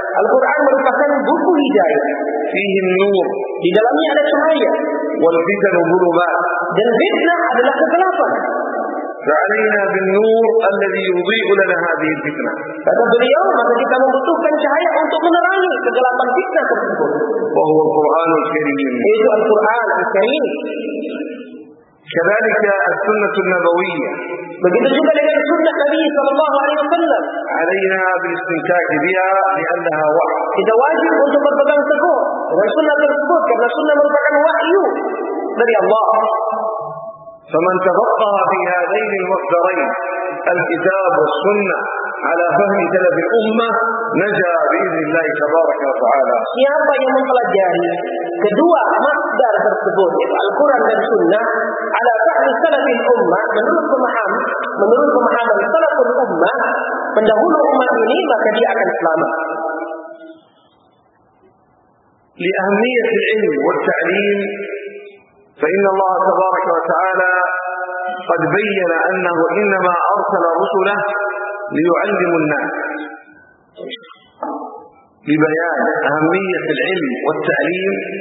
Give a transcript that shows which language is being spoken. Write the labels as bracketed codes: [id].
[id] Al-Quran merupakan buku hidayah. [ar] فيه النور. [id] Di dalamnya ada cahaya. [ar] والفتن ظلمات. [id] Dan fitnah adalah kegelapan. [ar] فعلينا بالنور الذي يضيء لنا هذه الفتنة. [id] Kata beliau, maka kita membutuhkan cahaya untuk menerangi kegelapan fitnah tersebut. [ar] وهو القرآن الكريم. [id] Itu Al-Quran Al-Karim. [ar] كذلك السنة النبوية. [id] Begitu juga dengan sunnah Nabi sallallahu alaihi wasallam. [ar] علينا بالاستمتاع بها لأنها وحي. [id] Kita wajib untuk berpegang teguh dengan sunnah tersebut karena sunnah merupakan wahyu dari Allah. [ar] فمن تفقه في هذين المصدرين الكتاب والسنة على فهم سلف الأمة نجا بإذن الله تبارك وتعالى. [id] Siapa yang mempelajari kedua masdar tersebut yaitu Al-Quran dan Sunnah [ar] ala fahm salaf al-ummah [id] menurut pemahaman salaf al-ummah pendahulu umat ini maka dia akan selamat. [ar] لأهمية العلم والتعليم فإن الله تبارك وتعالى قد بين أنه إنما أرسل رسله ليعلموا الناس ببيان أهمية العلم والتعليم.